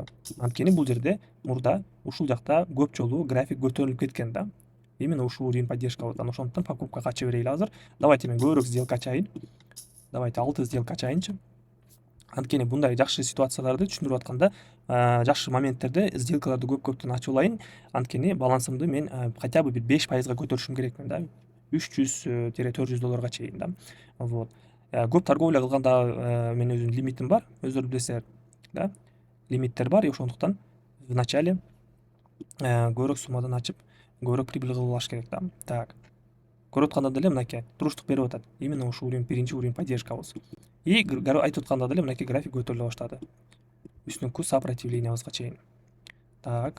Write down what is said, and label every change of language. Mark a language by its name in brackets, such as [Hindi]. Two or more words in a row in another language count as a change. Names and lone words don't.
[Kyrgyz] Анткени бул жерде мурда ушул жакта көп жолу график көтөрүлүп кеткен да. Именно ушул уровень поддержкабыздан. Ошондуктан покупкага ача берели азыр. Давайте мен көбүрөөк сделка ачайын. Давайте 6 сделка ачайынчы. Анткени мындай жакшы ситуацияларды түшүндүрүп атканда жакшы моменттерде сделкаларды көптөн ачып алайын. Анткени балансымды мен [Russian] хотя бы [Kyrgyz] бир 5% көтөрүшүм керекмин да. 300-400 долларга чейин да. Вот. Көп торговля кылганда мен өзүмдүн лимитим бар. Өздөрү билесиздер, да. Лимиттер бар, и ошондуктан [Russian] в начале [Kyrgyz] көбүрөөк суммадан ачып, көбүрөөк прибыль кылып алыш керек да. Так. Көрүп атканда деле мынакей туруштук берип атат. Именно ушул уровень, биринчи уровень поддержкабыз. И айтып атканда деле мынакей график көтөрүлө баштады. Үстүңкү сопротивлениябызга чейин. Так.